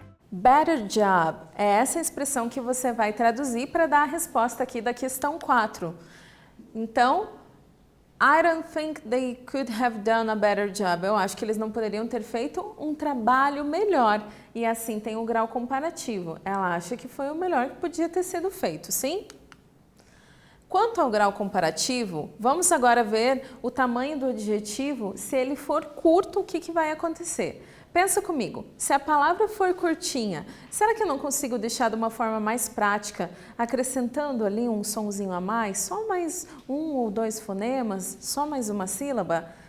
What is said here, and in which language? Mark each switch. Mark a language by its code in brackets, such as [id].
[pt] Better job é essa expressão que você vai traduzir para dar a resposta aqui da questão 4. Então, [en] I don't think they could have done a better job. [pt] Eu acho que eles não poderiam ter feito um trabalho melhor. E assim tem um grau comparativo. Ela acha que foi o melhor que podia ter sido feito, sim? Quanto ao grau comparativo, vamos agora ver o tamanho do adjetivo. Se ele for curto, o que vai acontecer? Pensa comigo, se a palavra for curtinha, será que eu não consigo deixar de uma forma mais prática, acrescentando ali um sonzinho a mais, só mais um ou dois fonemas, só mais uma sílaba?